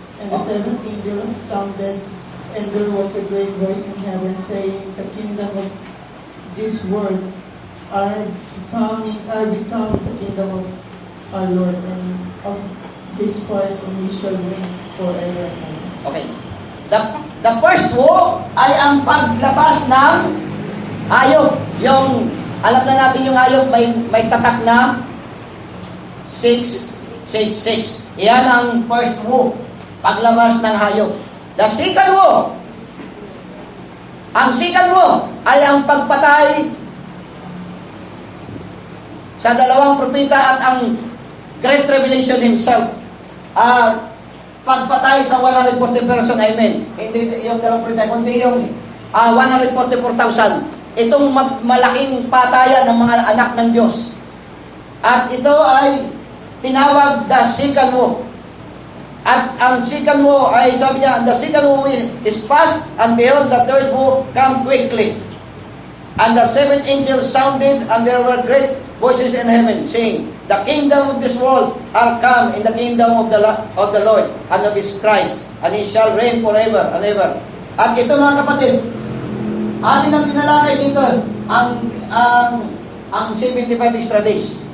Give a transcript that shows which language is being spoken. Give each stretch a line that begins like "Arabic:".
English: And the seventh angel sounded, and there was a great voice in heaven, saying, the kingdom of this world are become the kingdom of our Lord, and of His Christ, and we shall reign forever and ever. Okay.
Filipino: The first woe ay ang paglabas ng hayop. Yung, alam na natin yung hayop, may tatak na 666. Yan ang first woe. Paglabas ng hayop. The second woe. Ang second woe ay ang pagpatay sa dalawang propeta at ang Great Revelation himself. Pagpatay sa 140 person, amen. Hindi yung dalawang propeta, kundi yung 144,000. Itong malaking patayan ng mga anak ng Diyos. At ito ay tinawag the second woe. At ang second woe ay, sabi niya,
English: the second woe is past, and behold, the third woe come quickly. And the seventh angel sounded, and there were great voices in heaven, saying, the kingdom of this world are come in the kingdom of the Lord, and of His Christ, and He shall reign forever and ever.
Filipino: At ito mga kapatid, atin ang pinalakay dito, ang 75 extra days.